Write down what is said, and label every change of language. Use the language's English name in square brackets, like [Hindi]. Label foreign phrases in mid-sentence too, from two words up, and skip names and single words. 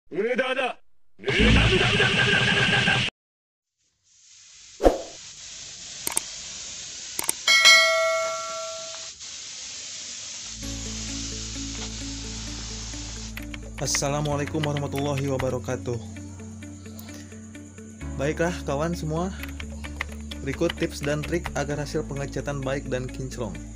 [Japanese] 無駄だ。無駄無駄無駄無駄無駄無駄無駄。 [Arabic] السلام عليكم ورحمة الله وبركاته. [Indonesian] Baiklah kawan semua, berikut tips dan trik agar hasil pengecatan baik dan kinclong.